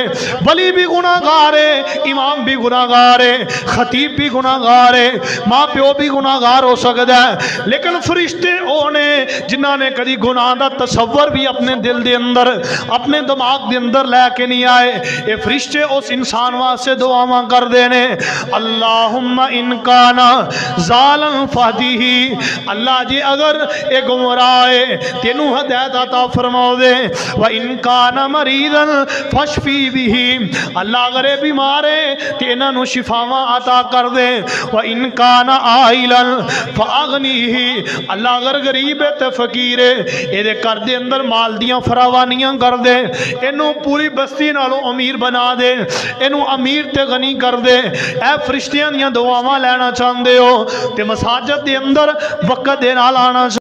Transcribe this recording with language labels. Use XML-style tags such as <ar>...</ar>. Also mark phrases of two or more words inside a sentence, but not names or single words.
<pa>ولی بھی گناہگار ہے, امام بھی گناہگار ہے, خطیب بھی گناہگار ہے, ماں پیو بھی گناہگار ہو سکتا ہے, لیکن فرشتے او نے جنہاں نے کدی گناہ دا تصور بھی اپنے دل دے اندر اپنے دماغ دے اندر لے کے نہیں آئے. اے فرشتے اس انسان واسطے دعاواں کر دینے</pa> <ar>اللہم ان کانا ظالم فہدیہی,</ar> <pa>اللہ جی اگر اے گمراہ ہے تینو ہدایت عطا فرماؤ دے.</pa> <ar>وَإِن كَانَ مَرِيضًا فَاشْفِي بِهِ,</ar> <pa>اللہ اگر اے بیمار ہے تے انہاں نو شفاواں عطا کر دے.</pa> <ar>وَإِن كَانَ عَائِلًا فَأَغْنِهِ,</ar> <pa>اللہ اگر غریب ہے تے فقیر ہے اے دے کر دے اندر مال دیاں فراوانیاں کر دے, اینو پوری بستی نالوں امیر بنا دے, اینو امیر تے غنی کر دے. اے فرشتیاں دیاں دعاواں لینا چاہندے ہو تے مساجد دے اندر وقت دے نال آنا</pa>